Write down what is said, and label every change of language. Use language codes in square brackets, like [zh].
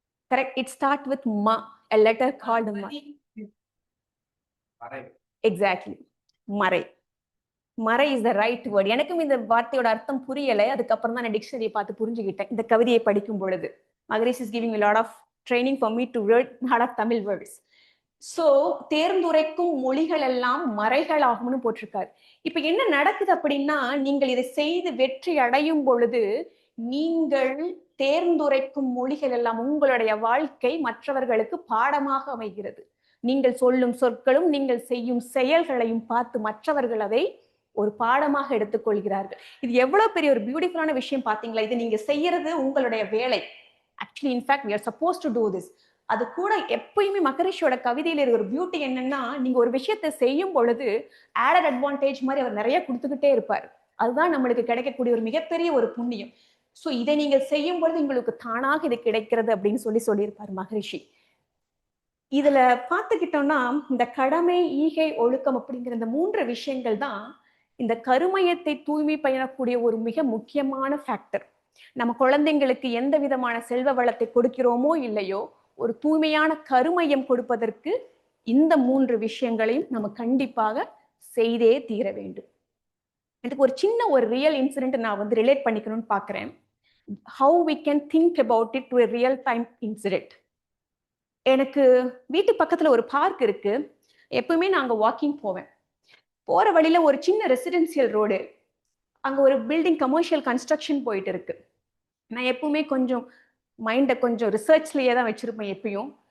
[en] Correct. It starts with ma, a letter called ma. Exactly. மறை. மறை is the right word. [ta] எனக்கும் இந்த வார்த்தையோட அர்த்தம் புரியல. அதுக்கப்புறம் தான் நான் டிக்ஷனரியை பார்த்து புரிஞ்சுக்கிட்டேன் இந்த கவிதையை படிக்கும் பொழுது. [en] Maharishi is giving me a lot of training for me to read a lot of Tamil words. [ta] So தேர்ந்துரைக்கும் மொழிகள் எல்லாம் மறைகளாகும்னு போட்டிருக்காரு. இப்ப என்ன நடக்குது அப்படின்னா, நீங்கள் இதை செய்து வெற்றி அடையும் பொழுது நீங்கள் தேர்ந்துரைக்கும் மொழிகள் எல்லாம் உங்களுடைய வாழ்க்கை மற்றவர்களுக்கு பாடமாக அமைகிறது. நீங்கள் சொல்லும் சொற்களும் நீங்கள் செய்யும் செயல்களையும் பார்த்து மற்றவர்கள் அதை ஒரு பாடமாக எடுத்துக்கொள்கிறார்கள். இது எவ்வளவு பெரிய ஒரு பியூட்டிஃபுல்லான விஷயம் பாத்தீங்களா? இது நீங்க செய்யறது உங்களுடைய வேலை. [en] Actually in fact we are supposed to do this. [ta] அது கூட எப்பயுமே மகரிஷியோட கவிதையில இருக்கிற ஒரு பியூட்டி என்னன்னா, நீங்க ஒரு விஷயத்தை செய்யும் பொழுது ஆடட் அட்வான்டேஜ் மாதிரி அவர் நிறைய கொடுத்துக்கிட்டே இருப்பார். அதுதான் நம்மளுக்கு கிடைக்கக்கூடிய ஒரு மிகப்பெரிய ஒரு புண்ணியம். சோ இதை நீங்கள் செய்யும் பொழுது உங்களுக்கு தானாக இது கிடைக்கிறது அப்படின்னு சொல்லியிருப்பார் மகரிஷி. இதுல பார்த்துக்கிட்டோம்னா இந்த கடமை, ஈகை, ஒழுக்கம் அப்படிங்கிற இந்த 3 விஷயங்கள் தான் இந்த கருமையத்தை தூய்மை பண்ணக்கூடிய ஒரு மிக முக்கியமான ஃபேக்டர். நம்ம குழந்தைங்களுக்கு எந்த விதமான செல்வ வளத்தை கொடுக்கிறோமோ இல்லையோ, ஒரு தூய்மையான கருமையம் கொடுப்பதற்கு இந்த 3 விஷயங்களையும் நம்ம கண்டிப்பாக செய்தே தீர வேண்டும். இதுக்கு ஒரு சின்ன ஒரு ரியல் இன்சிடென்ட் நான் ரிலேட் பண்ணிக்கணும்னு பாக்குறேன். [en] How we can think about it to a real time incident. [ta] எனக்கு வீட்டு பக்கத்துல ஒரு பார்க் இருக்கு. எப்பவுமே நான் அங்க வாக்கிங் போவேன். போற வழியில ஒரு சின்ன ரெசிடென்சியல் ரோடு, அங்க ஒரு பில்டிங் கமர்ஷியல் கன்ஸ்ட்ரக்ஷன் போயிட்டு இருக்கு. நான் எப்பவுமே கொஞ்சம் மைண்டை கொஞ்சம் ரிசர்ச்லயே தான் வச்சிருப்பேன் எப்பயும்.